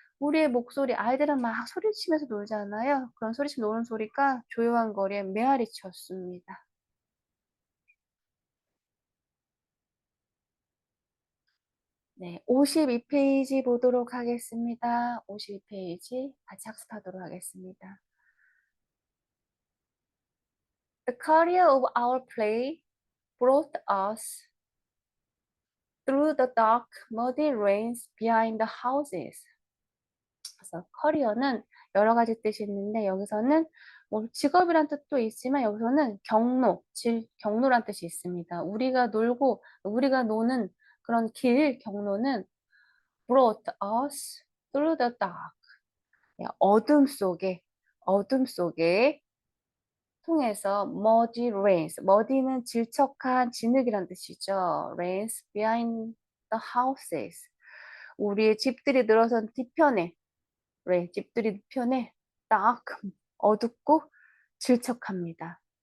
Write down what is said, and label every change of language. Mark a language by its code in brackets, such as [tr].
[ko] 우리의 목소리, 아이들은 막 소리치면서 놀잖아요. 그런 소리치면서 노는 소리가 조용한 거리에 메아리 쳤습니다. 네, 52페이지 보도록 하겠습니다. 52페이지 같이 학습하도록 하겠습니다. [en] The career of our play brought us through the dark, muddy lanes behind the houses. [ko] 그래서 커리어는 여러 가지 뜻이 있는데 여기서는 뭐 직업이란 뜻도 있지만 여기서는 경로, 경로란 뜻이 있습니다. 우리가 놀고 우리가 노는 그런 길 경로는 [en] brought us through the dark. [ko] 어둠 속에 통해서 [en] muddy lanes. [ko] muddy는 질척한 진흙이란 뜻이죠. [en] lanes behind the houses. [ko] 우리의 집들이 늘어선 뒤편에, 집들이 뒤편에 딱 어둡고 질척합니다.